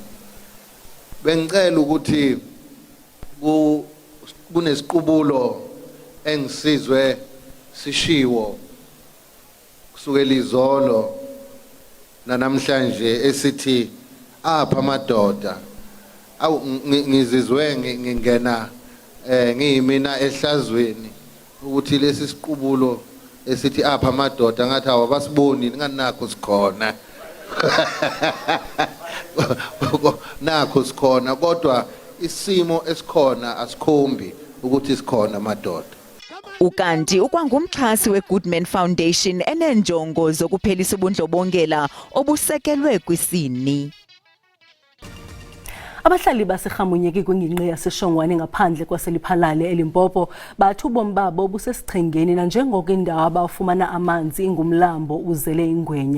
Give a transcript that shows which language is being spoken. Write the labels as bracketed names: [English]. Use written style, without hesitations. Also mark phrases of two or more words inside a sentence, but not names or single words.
[Zulu] Bengicela ukuthi kunesiqubulo engisizwe sishiwo kusukela izolo namhlanje esithi apha amadoda ngizizwe ngingena ngiyimina ehlazweni ukuthi lesi siqubulo esithi apha amadoda ngathi awabasiboni nganakho sikhona. Nakho sikhona kodwa isimo esikhona asikhombi ukuthi sikhona amadoda. [Xhosa] Ukanti ukwangumxhasi weGoodman Foundation enenjongo zokuphelisa ubundlobongela obusekelwe kwisini. Abahlali baseRhamunyeki kwingingqi yaseShongwane ngaphandle kwaseLiphalale eLimpopo bathi ubomi babo busesichengeni nanjengoko Iindaba ufumana amanzi ingumlambo uzele ingwenya.